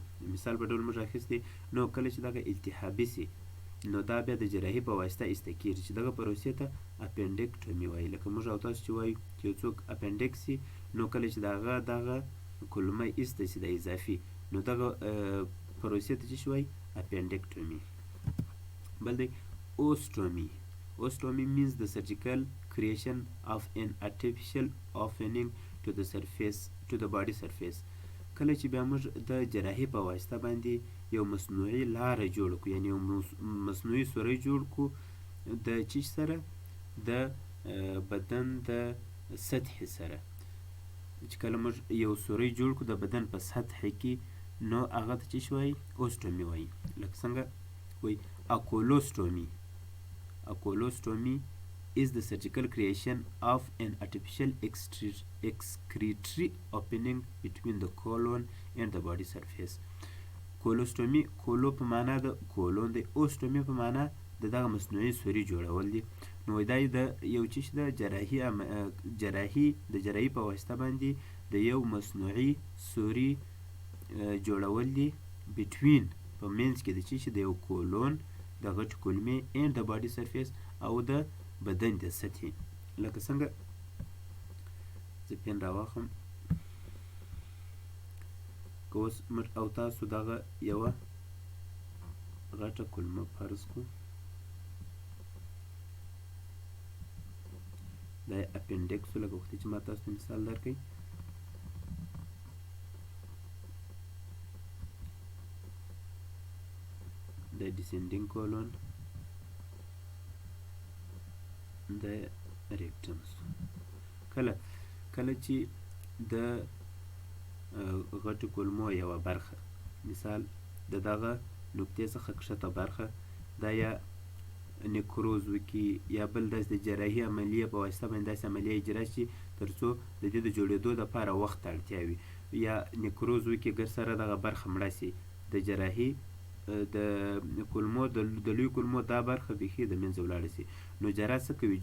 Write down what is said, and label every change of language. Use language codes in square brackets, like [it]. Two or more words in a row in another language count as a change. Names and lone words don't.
[ps] مثال په ډول موږ اخیستی، نو کله چې دغه التهابي سي نو دا بیا د جراحي په واسطه ایسته کېږي چې دغه پروسې ته اپنډکټومي وایي. لکه موږ او تاسو چې وایو چې یو څوک اپنډکس سي، نو کله چې دغه کلمه ایسته سي د اضافي، نو دغه پروسې ته څه شي وایي؟ اپنډکټومي. بل دی اوسټومي. [en] Ostomy means the surgical creation of an artificial opening to the body surface. [ps] کله چې بیا موږ د جراحي په واسطه باندې یو مصنوعي لاره جوړ کړو، یعنی یو مصنوعي سوری جوړ کړو د چیش سره؟ د بدن د سطحې سره. چې کله موږ یو سوری جوړ کړو د بدن په سطحې کې، نو هغه ته څه وایي؟ اوسټومي وایي. لکه څنګه وایي اکولوسټومي. [en] Oculostomy is the surgical creation of an artificial excretory opening between the colon and the body surface. [ps] Colostomy، کولو په معنا د کولون دی، اوسټومي په معنا د دغه مصنوعي سوري جوړول دي. نو دا د یو چیش د جراحي په واسطه باندې د یو مصنوعي سوري جوړول دي between په منځ کې د چیش د یو کولون د غټ کلمې [en] and the body surface [ps] او د بدن د سطحې. لکه څنګه زه پین راواخم، که اوس موږ او تاسو دغه یوه غټه کلمه فرض کړو، دا یې اپنډکس و. لکه وختې چې ما تاسو ته مثال درکړئ، د [en] descending colon، [ps] د rectum. کله چې د غټو کولمو یوه برخه، مثال د دغه نقطې څخه کښته برخه، دا یا نیکروز وکړي یا بل داسې د جراحي عملیې په واسطه باندې داسې عملیه اجرا شي تر څو د دې د جوړېدو دپاره وخت ته اړتیا وي، یا نیکروز وکړي ګر سره دغه برخه مړه سي، د جراحي د کولمو د لوی کولمو دا برخه بیخي د منځه ولاړه سي، نو جراح څه کوي؟